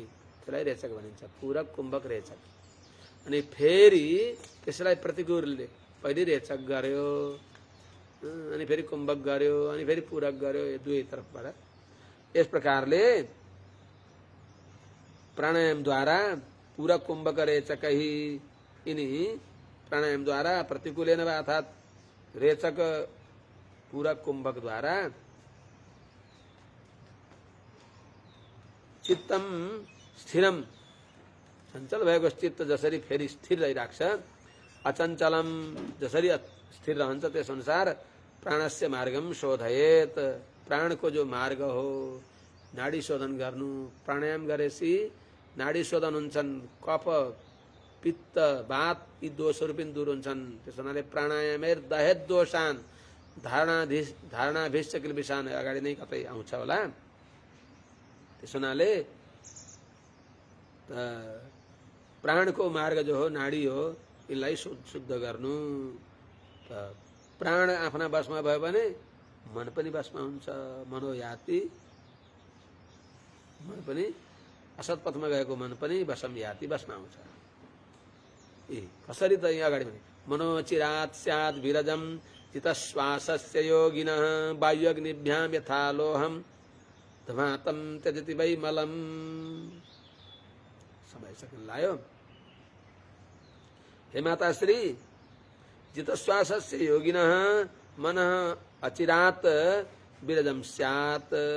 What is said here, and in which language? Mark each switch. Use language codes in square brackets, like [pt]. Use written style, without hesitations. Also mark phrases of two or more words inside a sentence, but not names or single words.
[ne] त्यसलाई रेचक भनिन्छ, पूरक कुम्भक रेचक। अनि फेरि त्यसलाई प्रतिकूलले पहिले रेचक गर्यो अनि फेरि कुम्भक गर्यो अनि फेरि पूरक गर्यो, यो दुवै तर्फबाट। यस प्रकारले प्राणायामद्वारा पूरक कुम्भक रेचकैः यिनी प्राणायामद्वारा [sa] प्रतिकूलेन वा [ne] अर्थात् रेचक पूरक कुम्भकद्वारा [sa] चित्तम स्थिरम [ne] चञ्चल भएको चित्त जसरी फेरि स्थिर रहिराख्छ, अचञ्चलम जसरी स्थिर रहन्छ त्यस अनुसार [sa] प्राणस्य मार्गम शोधयेत। [ne] प्राणको जो मार्ग हो नाडी शोधन गर्नु। प्राणायाम गरेपछि नाडी शोधन हुन्छन्। कफ पित्त वात यी दोषहरू पनि दूर हुन्छन्। त्यस हुनाले [sa] प्राणायामेर दहेत दोषान धारणाभिश्च किलबिषान [ne] अगाडि नै कतै आउँछ होला। त्यस हुनाले प्राणको मार्ग जो हो नाडी हो यसलाई शुद्ध गर्नु। प्राण आफ्ना बसमा भयो भने मन पनि बसमा हुन्छ। मनोयाति मन पनि असत पथमा गएको मन पनि [sa] वशम याति [ne] बसमा आउँछ। कसरी त यहाँ अगाडि भने [sa] मनोचिरात स्यात् विरजम चितश्वासस्य योगिनः बाह्यग्निभ्यां यथा लोहम धमातम त्यजति वै मलम। [ne] समय सकिन लायो। [sa] हे माताश्री, जितश्वासस्य योगिनः मनः अचिरात विरजम स्यात्।